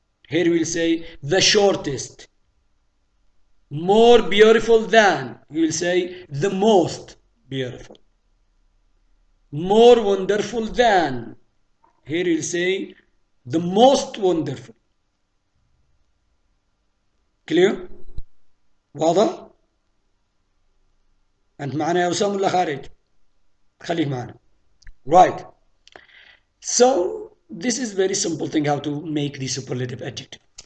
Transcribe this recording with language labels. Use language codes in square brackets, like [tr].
[en] Here we'll say the shortest. More beautiful than. We will say the most beautiful. More wonderful than. Here we'll say the most wonderful. Clear؟ [ar] واضح؟ أنت معنا يا أسامة ولا خارج؟ خليك معنا. [en] Right. So this is very simple thing how to make the superlative adjective.